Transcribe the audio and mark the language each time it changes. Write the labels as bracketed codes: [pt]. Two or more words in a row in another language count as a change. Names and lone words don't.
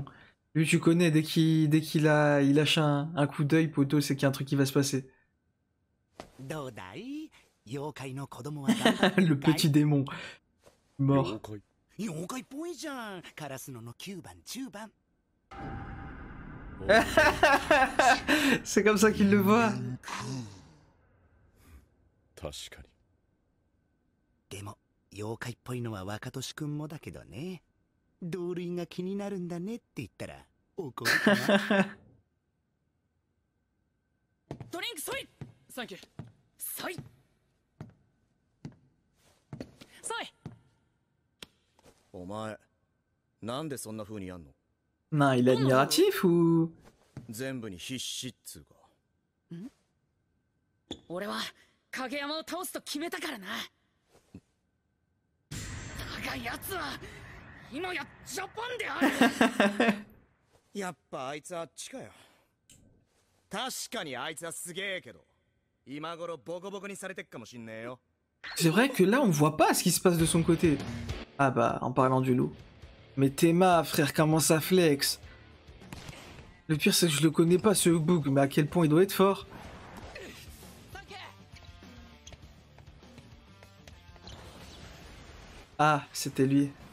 [fr] Lui, tu connais, dès qu'il lâche un coup d'œil, poteau, c'est qu'il y a un truc qui va se passer. Le petit démon. Mort. C'est comme ça qu'il le voit. [ja] 確かに。でも妖怪っぽいのは若年くんもだけどね。同類が気になるんだねって言ったら怒るかな。ドリンクソイ。サンキュー。ソイ。ソイ。お前、なんでそんな風にやんの？ [fr] Non, il est admiratif ou... [ja] 全部に必死っつうか。俺は影山を倒すと決めたからな。だが奴は今やジャパンである。やっぱあいつあっちかよ。確かにあいつはすげえけど、今頃ボコボコにされてっかもしんねえよ。 [fr] C'est vrai que là, on voit pas ce qui se passe de son côté. Ah bah, en parlant du loup. Mais Théma, frère, comment ça flex? Le pire, c'est que je le connais pas, ce bug, mais à quel point il doit être fort. Ah, c'était lui.